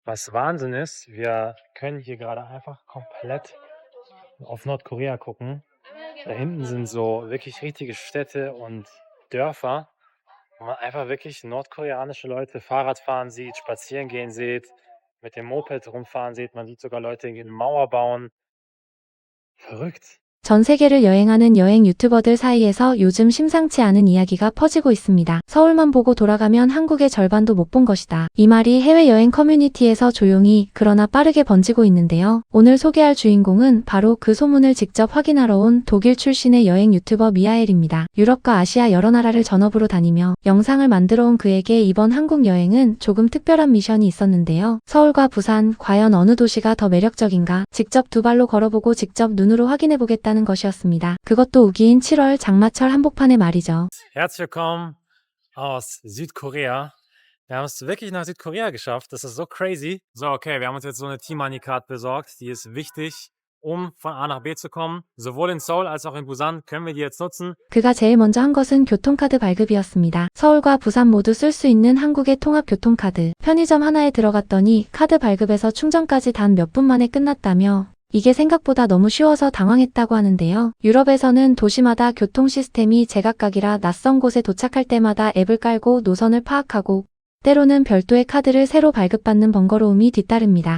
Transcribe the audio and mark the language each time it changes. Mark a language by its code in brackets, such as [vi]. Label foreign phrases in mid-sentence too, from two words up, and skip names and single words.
[de] Was Wahnsinn ist, wir können hier gerade einfach komplett auf Nordkorea gucken. Da hinten sind so wirklich richtige Städte und Dörfer, wo man einfach wirklich nordkoreanische Leute Fahrrad fahren sieht, spazieren gehen sieht, mit dem Moped rumfahren sieht. Man sieht sogar Leute irgendwie 'ne Mauer bauen. Verrückt. [ko] 전 세계를 여행하는 여행 유튜버들 사이에서 요즘 심상치 않은 이야기가 퍼지고 있습니다. 서울만 보고 돌아가면 한국의 절반도 못 본 것이다. 이 말이 해외여행 커뮤니티에서 조용히 그러나 빠르게 번지고 있는데요. 오늘 소개할 주인공은 바로 그 소문을 직접 확인하러 온 독일 출신의 여행 유튜버 미하엘입니다. 유럽과 아시아 여러 나라를 전업으로 다니며 영상을 만들어 온 그에게 이번 한국 여행은 조금 특별한 미션이 있었는데요. 서울과 부산, 과연 어느 도시가 더 매력적인가? 직접 두 발로 걸어보고 직접 눈으로 확인해보겠다는 것이었습니다. 그것도 우기인 7월 장마철 한복판의 말이죠. [de] Herzlich willkommen aus Südkorea. Wir haben es wirklich nach Südkorea geschafft. Das ist so crazy. So, okay, wir haben uns jetzt so eine Team-Money-Card besorgt. Die ist wichtig, um von A nach B zu kommen. Sowohl in Seoul als auch in Busan können wir die jetzt nutzen. [ko] 그가 제일 먼저 한 것은 교통카드 발급이었습니다. 서울과 부산 모두 쓸 수 있는 한국의 통합 교통카드. 편의점 하나에 들어갔더니 카드 발급에서 충전까지 단 몇 분 만에 끝났다며 이게 생각보다 너무 쉬워서 당황했다고 하는데요. 유럽에서는 도시마다 교통 시스템이 제각각이라 낯선 곳에 도착할 때마다 앱을 깔고 노선을 파악하고 때로는 별도의 카드를 새로 발급받는 번거로움이 뒤따릅니다.